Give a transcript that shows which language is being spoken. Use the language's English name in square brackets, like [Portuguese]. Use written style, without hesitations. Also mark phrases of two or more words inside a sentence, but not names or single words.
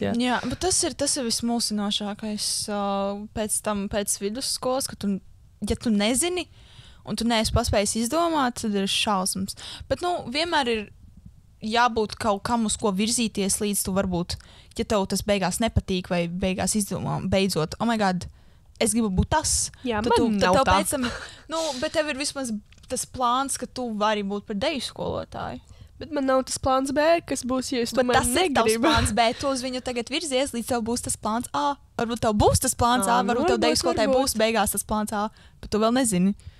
[Latvian] Jā, bet tas ir vismulsinošākais pēc vidusskolas, ka ja tu nezini, un tu neesi paspējis izdomāt, tad ir šausmas. Bet, vienmēr ir jābūt kaut kam, uz ko virzīties, līdz tu varbūt, ja tev tas beigās nepatīk, vai beigās izdomā, beidzot, [English] oh my god, [Latvian] es gribu būt tas. Jā, man nav tā. Pēc tam, bet tev ir vismaz tas plāns, ka tu vari būt par deju skolotāju. Bet man nav tas plāns B, kas būs, ja es tomēr negribu. Bet tas ir tavs plāns B, tu uz viņu tagad virzies, līdz tev būs tas plāns A. Varbūt tev būs tas plāns A, varbūt tev deju skolotāji būs beigās tas plāns A, bet tu vēl nezini.